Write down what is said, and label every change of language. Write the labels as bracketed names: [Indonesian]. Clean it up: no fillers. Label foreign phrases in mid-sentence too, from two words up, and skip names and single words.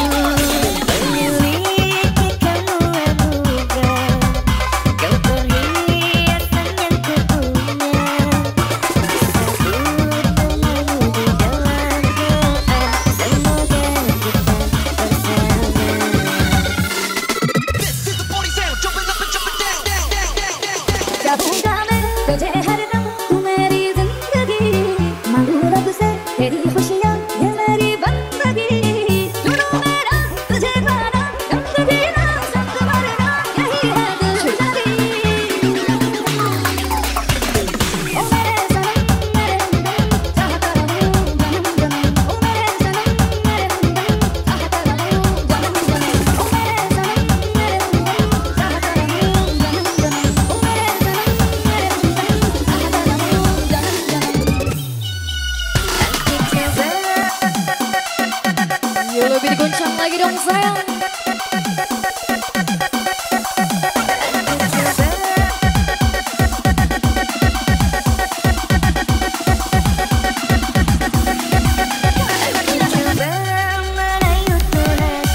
[Indonesian] Memiliki kamu anugerah, kau perhiasan yang kupunya. Disebut namamu di dalam doa, semoga kita bersama. [Hindi] Gabungkan तुझे हरदम तू मेरी जिंदगी मांगू रब से तेरी खुशियाँ ये मेरी बंदगी सुनो मेरा तुझे पाना गम जीना संग मरना यही है दिलचस्पी ओ मेरे सनम मेरे हमदम चाहता रहूं जन्म जन्म ओ मेरे सनम मेरे हमदम चाहता रहूं जन्म जन्म ओ मेरे सनम मेरे हमदम चाहता रहूं जन्म जन्म ओ मेरे सनम [Indonesian] Yo lebih diguncang lagi dong sayang. Coba merayu Tuhan.